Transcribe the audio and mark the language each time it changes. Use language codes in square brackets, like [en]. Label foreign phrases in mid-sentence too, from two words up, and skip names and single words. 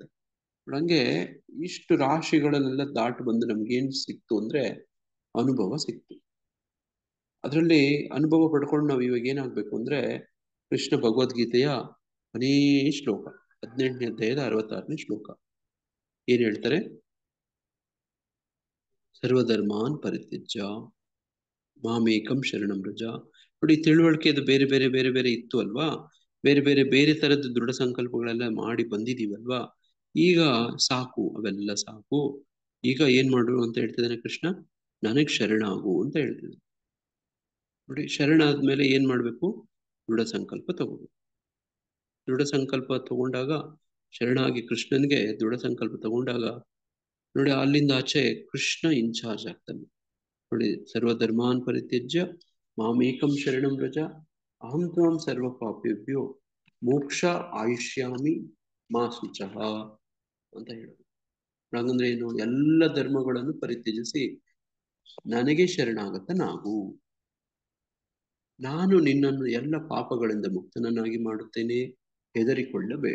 [kn] ಹಂಗೆ ಇಷ್ಟು ರಾಶಿಗಳನ್ನೆಲ್ಲ ದಾಟಿ ಬಂದು ನಮ್ಗೇನ್ ಸಿಕ್ತು ಅಂದ್ರೆ ಅನುಭವ ಸಿಕ್ತು. ಅದರಲ್ಲಿ ಅನುಭವ ಪಡ್ಕೊಂಡು ನಾವು ಇವಾಗ ಏನಾಗ್ಬೇಕು ಅಂದ್ರೆ, ಕೃಷ್ಣ ಭಗವದ್ಗೀತೆಯ ಕೊನೇ ಶ್ಲೋಕ 18ನೇ ಅಧ್ಯಾಯದ 66ನೇ ಶ್ಲೋಕ ಏನ್ ಹೇಳ್ತಾರೆ? [sa] ಸರ್ವಧರ್ಮಾನ್ ಪರಿತ್ಯಜ್ಯ ಮಾಮೇಕಂ ಶರಣಂ ವ್ರಜ. [kn] ನೋಡಿ, ತಿಳುವಳಿಕೆ ಅದು ಬೇರೆ ಬೇರೆ ಬೇರೆ ಬೇರೆ ಇತ್ತು ಅಲ್ವಾ? ಬೇರೆ ಬೇರೆ ಬೇರೆ ತರದ್ದು ದೃಢ ಸಂಕಲ್ಪಗಳೆಲ್ಲ ಮಾಡಿ ಬಂದಿದೀವಲ್ವಾ? ಈಗ ಸಾಕು, ಅವೆಲ್ಲ ಸಾಕು. ಈಗ ಏನ್ ಮಾಡು ಅಂತ ಹೇಳ್ತಿದ್ದಾನೆ ಕೃಷ್ಣ? ನನಗ್ ಶರಣಾಗು ಅಂತ ಹೇಳ್ತಿದ್ದಾನೆ. ನೋಡಿ, ಶರಣಾದ್ಮೇಲೆ ಏನ್ ಮಾಡ್ಬೇಕು? ದೃಢ ಸಂಕಲ್ಪ ತಗೋಬೇಕು. ದೃಢ ಸಂಕಲ್ಪ ತಗೊಂಡಾಗ, ಶರಣಾಗಿ ಕೃಷ್ಣನ್ಗೆ ದೃಢ ಸಂಕಲ್ಪ ತಗೊಂಡಾಗ, ನೋಡಿ, ಅಲ್ಲಿಂದ ಆಚೆ ಕೃಷ್ಣ ಇನ್ಚಾರ್ಜ್ ಆಗ್ತಾನೆ. ನೋಡಿ, [sa] ಸರ್ವಧರ್ಮಾನ್ ಪರಿತ್ಯಜ್ಯ ಮಾಮೇಕಂ ಶರಣಂ ವ್ರಜ ಅಹಂ ತ್ವಾಂ ಸರ್ವ ಪಾಪೇಭ್ಯೋ ಮೋಕ್ಷ ಆಯುಷ್ಯಾಮಿ ಮಾ ಶುಚಃ [kn] ಅಂತ ಹೇಳೋದು. ಹಾಗಂದ್ರೆ ಏನು? ಎಲ್ಲ ಧರ್ಮಗಳನ್ನು ಪರಿತ್ಯಜಿಸಿ ನನಗೆ ಶರಣಾಗತನಾಗು. ನಾನು ನಿನ್ನನ್ನು ಎಲ್ಲ ಪಾಪಗಳಿಂದ ಮುಕ್ತನನ್ನಾಗಿ ಮಾಡುತ್ತೇನೆ, ಹೆದರಿಕೊಳ್ಳಬೇಡ.